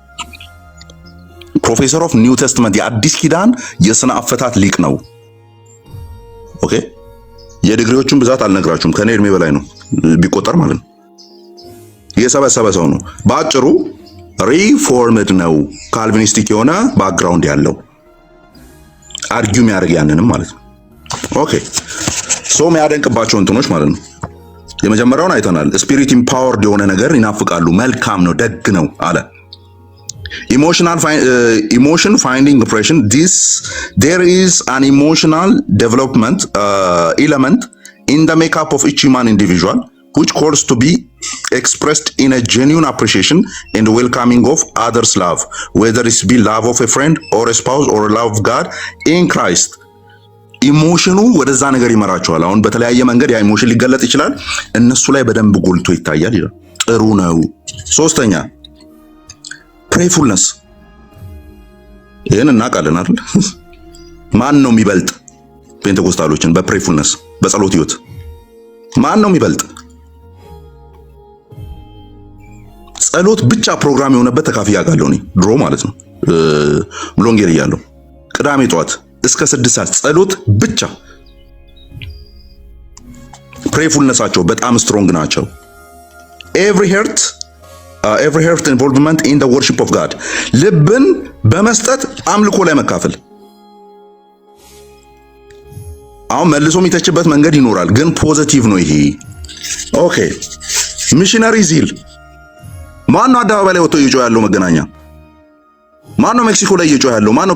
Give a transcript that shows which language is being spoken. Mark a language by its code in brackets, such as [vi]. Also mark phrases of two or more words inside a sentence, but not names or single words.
[en] Professor of New Testament [am] የአዲስ ኪዳን የስነ አፈታት ሊቅ ነው። ኦኬ የዲግሪዎቹን ብዛት አልነግራችሁም፣ ከኔ እድሜ በላይ ነው ቢቆጠር ማለት ነው። የሰበሰበ ሰው ነው። በአጭሩ ሪፎርምድ ነው፣ ካልቪኒስቲክ የሆነ ባክግራውንድ ያለው አርጊው የሚያደርግ ያንንም ማለት ነው። [en] okay so [am] የሚያደንቅባቸው እንትኖች ማለት ነው። የመጀመሪያውን አይተናል። [en] Spirit empowered [am] የሆነ ነገር ይናፍቃሉ። መልካም ነው፣ ደግ ነው አለ። [en] emotion finding impression, there is an emotional development element in the makeup of each human individual which calls to be expressed in a genuine appreciation and welcoming of others' love, whether it be love of a friend or a spouse or love of God in Christ. [am] ኢሞሽኑ ወደዛ ነገር ይመራቸዋል። አሁን በተለያየ መንገድ ያ ኢሞሽን ሊገለጥ ይችላል። እነሱ ላይ በደንብ ጎልቶ ይታያል ይላል። ጥሩ ነው። ሶስተኛ ፕሬይፉልነስ። ይሄን እናውቃለን አይደል? ማን ነው የሚበልጥ ፔንቴኮስታሎችን በፕሬይፉልነስ በጸሎት ህይወት? ማን ነው የሚበልጥ? ጸሎት ብቻ ፕሮግራም የሆነበት ተካፍያ ያውቃለሁ እኔ ድሮ ማለት ነው። ብሎንጌር እያለሁ ቅዳሜ ጠዋት እስከ 6 ሰዓት ጸሎት ብቻ። ፕሬይፉልነሳቸው በጣም ስትሮንግ ናቸው። [en] every heart involvement in the worship of God, [am] ልብን በመስጠት አምልኮ ላይ መካፈል። አሁን መልሶ የሚተችበት መንገድ ይኖራል፣ ግን ፖዚቲቭ ነው ይሄ። ኦኬ [en] missionary zeal [am] ማነው አደባባይ ላይ ወጥቶ እየጮህ ያለው? መገናኛ ማነው? ሜክሲኮ ላይ እየጮህ ያለው ማነው?